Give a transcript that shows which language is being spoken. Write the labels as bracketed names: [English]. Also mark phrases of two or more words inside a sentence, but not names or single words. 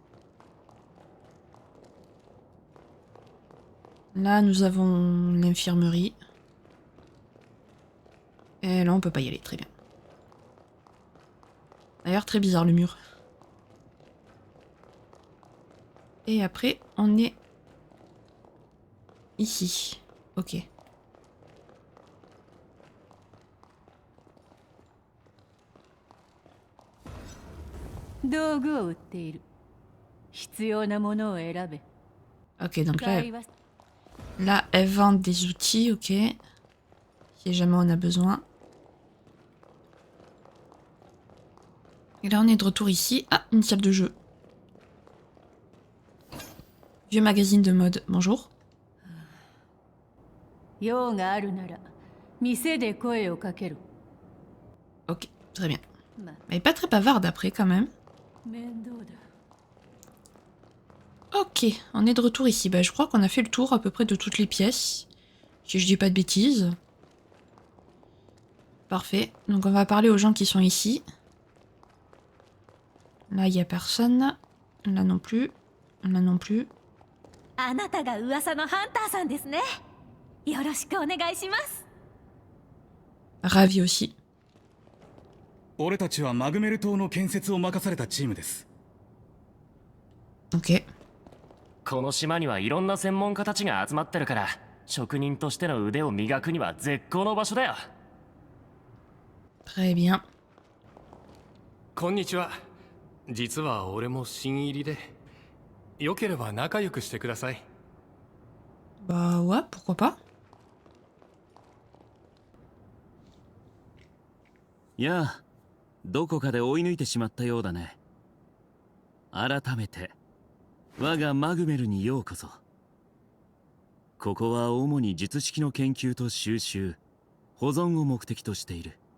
[French] Là, nous avons l'infirmerie. Et là, on peut pas y aller, très bien. D'ailleurs, très bizarre le mur. Et après, on est ici. Ok. [Japanese] 道具を売っている。必要なものを選べ。 [French] Ok, donc là, [Japanese] 使いは [French] là, elle vend des outils, ok. Si jamais on a besoin. Et là, on est de retour ici. Ah, une salle de jeu. Vieux magazine de mode. Bonjour. [Japanese] 用があるなら店で声をかける。 [French] Ok, très bien. まあ Elle est pas très bavarde après, quand même. [Japanese] 面倒だ。 [French] Ok, on est de retour ici. Bah, je crois qu'on a fait le tour à peu près de toutes les pièces. Si je dis pas de bêtises. Parfait. Donc on va parler aux gens qui sont ici. Là, il y a personne. Là non plus. Là non plus. [Japanese] あなたが噂のハンターさんですね。よろしくお願いします。 [French] Ravi aussi. [Japanese] 俺たちはマグメル島の建設を任されたチームです。 [French] Ok. [Japanese] この島にはいろんな専門家たちが集まってるから職人としての腕を磨くには絶好の場所だよ。 [French] Très bien. [Japanese] こんにちは。実は俺も新入りで、よければ仲良くしてください。 [French] Bah ouais, pourquoi pas. [Japanese] やあ、どこかで追い抜いてしまったようだね。改めて我がマグメルにようこそ。ここは主に術式の研究と収集、保存を目的としている。